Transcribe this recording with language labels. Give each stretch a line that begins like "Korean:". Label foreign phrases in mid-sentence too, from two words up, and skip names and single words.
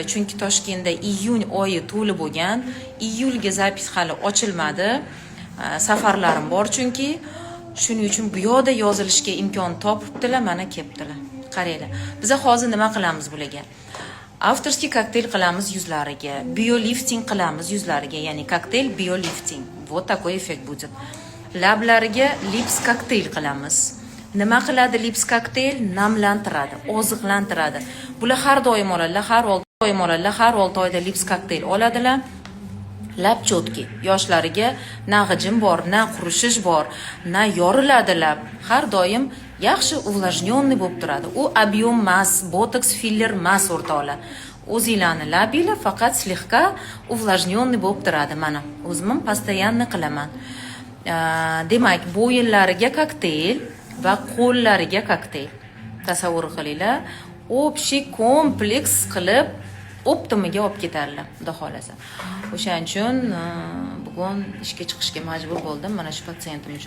Uzbek: Chunki Toshkentda iyun oyi to'lib bo'lgan, iyulga zapis hali ochilmadi. Safarlarim bor chunki. Shuning uchun bu yoqda yozilishga imkon topibdilar, mana kelibdilar. Qaranglar. Biz hozir nima qilamiz bularga? Avtorskiy kokteyl qilamiz yuzlariga, biolifting qilamiz yuzlariga, ya'ni kokteyl biolifting.
Russian: Вот такой эффект будет.
Uzbek: Lablariga lips kokteyl qilamiz. Nima qiladi lips kokteyl? Namlantiradi, oziqlantiradi. Bular har doim oladilar, har 6 oyda lips kokteyl oladilar. Lab chotki, yoshlariga na g'ijim bor, na qurishish bor, na yoriladi lab. Har doim yaxshi увлажненный bo'lib turadi. U объем emas, botoks filler emas o'rtoqlar. O'zinglarni labinglar faqat
Russian: слегка увлажненный
Uzbek: bo'lib turadi. Mana o'zim постоянно qilaman. Demak, bo'yinlariga kokteyl va qo'llariga kokteyl. Tasavvur qilinglar, общий kompleks qilib optimiga olib ketadilar, xudo xolasa. O'shaning uchun bugun ishga chiqishga majbur bo'ldim mana shu patsientim uchun.